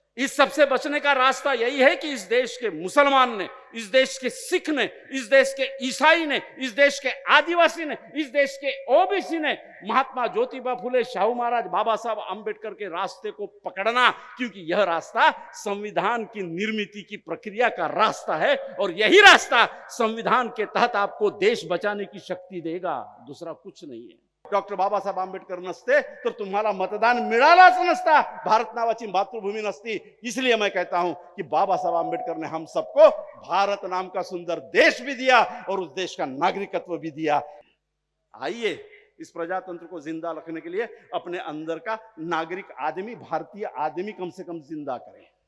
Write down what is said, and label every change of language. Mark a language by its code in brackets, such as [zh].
[hi] इस सबसे बचने का रास्ता यही है कि इस देश के मुसलमान ने, इस देश के सिख ने, इस देश के ईसाई ने, इस देश के आदिवासी ने, इस देश के ओबीसी ने महात्मा ज्योतिबा फुले, शाहू महाराज, बाबा साहब आंबेडकर के रास्ते को पकड़ना, क्योंकि यह रास्ता संविधान की निर्मिति की प्रक्रिया का रास्ता है, और यही रास्ता संविधान के तहत आपको देश बचाने की शक्ति देगा। दूसरा कुछ नहीं है। [mr] डॉक्टर बाबासाहेब आंबेडकर नसते तर तुम्हाला मतदान मिळालाच नसता, भारत नावाची मातृभूमी नसती। [hi] इसलिए मैं कहता हूं कि बाबासाहेब आंबेडकर ने हम सबको भारत नाम का सुंदर देश भी दिया और उस देश का नागरिकत्व भी दिया। आइए इस प्रजातंत्र को जिंदा रखने के लिए अपने अंदर का नागरिक आदमी, भारतीय आदमी कम से कम जिंदा करें।